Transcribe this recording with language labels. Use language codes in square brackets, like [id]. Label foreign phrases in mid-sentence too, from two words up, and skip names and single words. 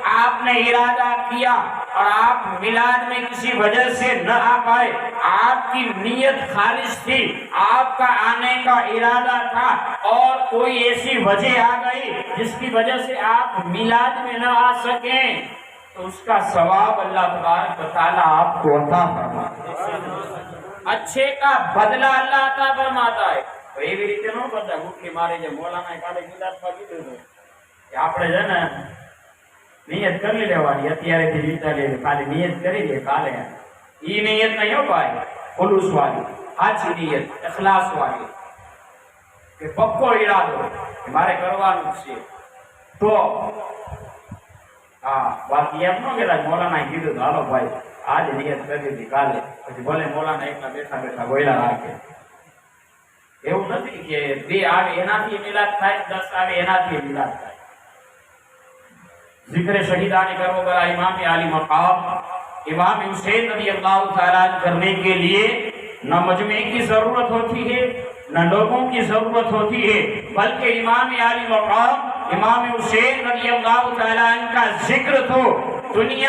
[ur] آپ نے ارادہ کیا اور آپ میلاد میں کسی وجہ سے نہ آ پائے، آپ کی نیت خالص تھی، آپ کا آنے کا ارادہ تھا، اور کوئی ایسی وجہ آ گئی جس کی وجہ سے آپ میلاد میں نہ آ سکیں، تو اس کا ثواب اللہ تبارک و تعالیٰ آپ کو عطا فرماتا ہے، اچھے کا بدلہ اللہ عطا فرماتا ہے۔ [gu] એવી રીતે ન કરતા ગુટલી મારી જે મોલાના કાલે મિલાદમાં કીધું હતું કે આપણે છે ને નિયત કરી લેવાની અત્યારેથી વિચારી કાલે નિયત કરી દે કાલે ઈ નિયત નહીં હો ભાઈ, ખુલુસ વાળી સાચી નિયત ઇખલાસ વાળી કે પક્કો ઈરાદો કે મારે કરવાનું છે, તો હા બાકી એમ ન કહેતા મોલાના કીધું તો હાલો ભાઈ આજ નિયત કરી દીધી કાલે, પછી ભલે મોલાના એકલા બેઠા બેઠા બોયલા રાખે, એવું નથી કે બે આવે એનાથી મિલાદ થાય, 10 આવે એનાથી મિલાદ થાય। [ur] ذکر شہیدان کربلا امام علی مقام امام حسین رضی اللہ تعالیٰ کرنے کے لیے نہ مجمع کی ضرورت ہوتی ہے نہ لوگوں کی ضرورت ہوتی ہے، بلکہ امام علی مقام امام حسین رضی اللہ تعالیٰ عنہ کا ذکر تو دنیا